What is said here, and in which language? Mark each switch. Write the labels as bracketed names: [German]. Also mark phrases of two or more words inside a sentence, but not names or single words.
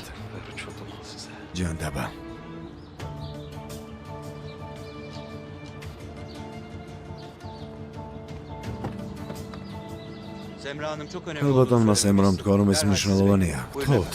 [Georgian] ჯანდაბა. [Turkish] Semra Hanım çok önemli [Georgian] ალბათონმა [Turkish] olduğunu [Georgian] სემრამ [Turkish] söylediniz. [Georgian] თქვა რომ ეს [Turkish] Derhal [Georgian] მნიშვნელოვანია. [Turkish] size- Buyurun [Georgian] გთხოვთ.